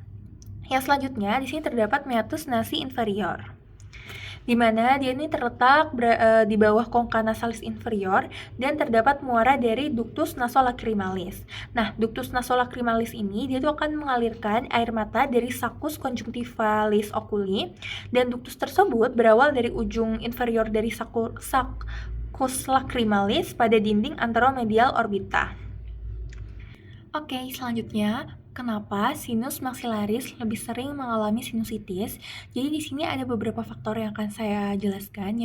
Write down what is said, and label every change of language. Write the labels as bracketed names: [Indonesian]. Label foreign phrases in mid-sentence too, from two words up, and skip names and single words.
[Indonesian] Yang selanjutnya di sini terdapat [Latin] meatus nasi inferior, [Indonesian] di mana dia ini terletak di bawah kongka [Latin] nasalis inferior [Indonesian] dan terdapat muara dari [Latin] ductus nasolacrimalis. [Indonesian] Nah, [Latin] ductus nasolacrimalis [Indonesian] ini dia tuh akan mengalirkan air mata dari [Latin] sacus conjunctivalis oculi, [Indonesian] dan ductus tersebut berawal dari ujung inferior dari [Latin] sacus lacrimalis [Indonesian] pada dinding anteromedial orbita. Oke, selanjutnya, kenapa [Latin] sinus maxillaris [Indonesian] lebih sering mengalami sinusitis? Jadi di sini ada beberapa faktor yang akan saya jelaskan.